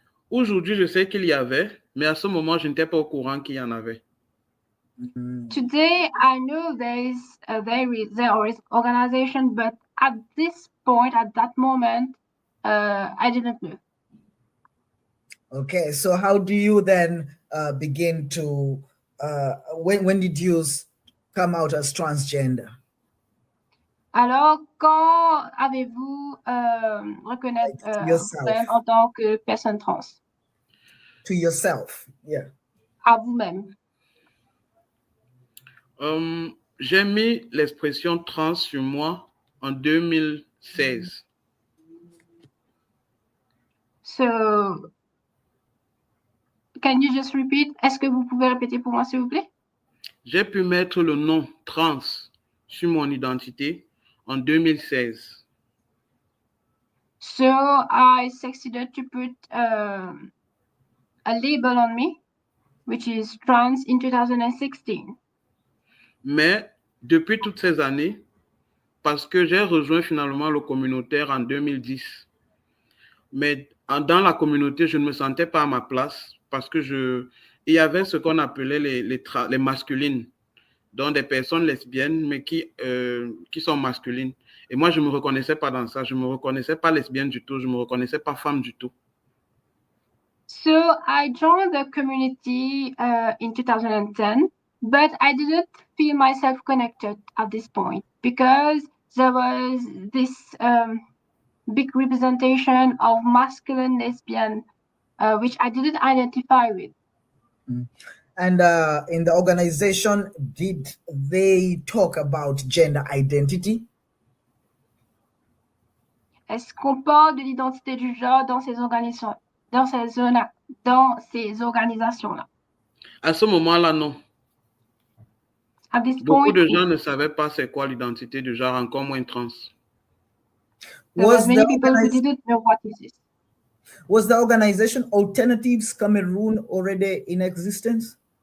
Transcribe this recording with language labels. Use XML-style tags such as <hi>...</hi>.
<fr>Aujourd'hui, je sais qu'il y avait, mais à ce moment, je n'étais pas au courant qu'il y en avait.</fr> <en>Today, I know there is organization, but at this point, at that moment, I didn't know. Okay, so how do you then begin to, when did you come out as transgender?</en> <fr>Alors, quand avez-vous reconnaître vous-même en tant que personne trans?</fr> <en>To yourself, yeah.</en> <fr>À vous-même. J'ai mis l'expression trans sur moi en 2016.</fr> <en>So, can you just repeat?</en> <fr>Est-ce que vous pouvez répéter pour moi, s'il vous plaît? J'ai pu mettre le nom trans sur mon identité en 2016.</fr> <en>So, I succeeded to put a label on me, which is trans in 2016.</en> <fr>Mais depuis toutes ces années, parce que j'ai rejoint finalement le communautaire en 2010, mais dans la communauté, je ne me sentais pas à ma place parce que il y avait ce qu'on appelait les masculines, donc des personnes lesbiennes, mais qui sont masculines. Et moi, je ne me reconnaissais pas dans ça. Je ne me reconnaissais pas lesbienne du tout. Je ne me reconnaissais pas femme du tout.</fr> <en>So I joined the community in 2010, but I didn't feel myself connected at this point because there was this big representation of masculine lesbian, which I didn't identify with. And in the organization, did they talk about gender identity?</en> <fr>Est-ce qu'on parle de l'identité du genre dans ces organisations, dans ces organisations-là? À ce moment-là, non.</fr> <en>At this</en> <fr>Beaucoup de gens ne savaient pas c'est quoi l'identité du genre, encore moins trans.</fr> <en>There were many people who didn't know what is this. Was the organization Alternatives Cameroon already in existence?</en>